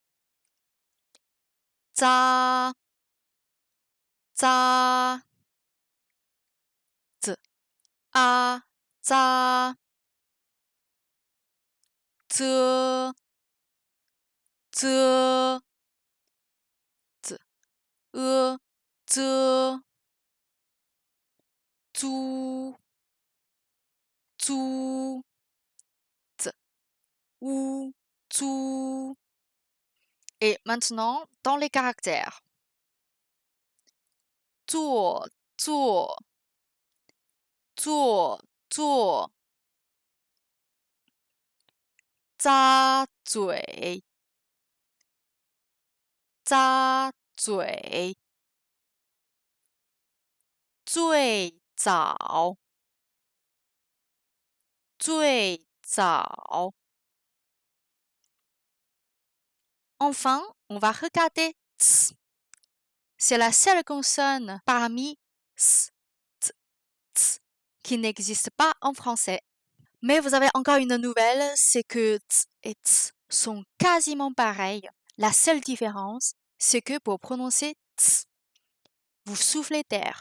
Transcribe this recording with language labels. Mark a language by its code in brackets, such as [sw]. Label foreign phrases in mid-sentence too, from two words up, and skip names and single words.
[fr] Tsa, tsa, t, a, tsa, te, te, t, e, te, tu, tu, t, ou, tu. Et maintenant, dans les caractères. [zh] 做，做，做，做。咂嘴，咂嘴。最早，最早。 [fr] Enfin, on va regarder ts. C'est la seule consonne parmi s, t, ts qui n'existe pas en français. Mais vous avez encore une nouvelle, c'est que ts et ts sont quasiment pareils. La seule différence, c'est que pour prononcer ts, vous soufflez d'air.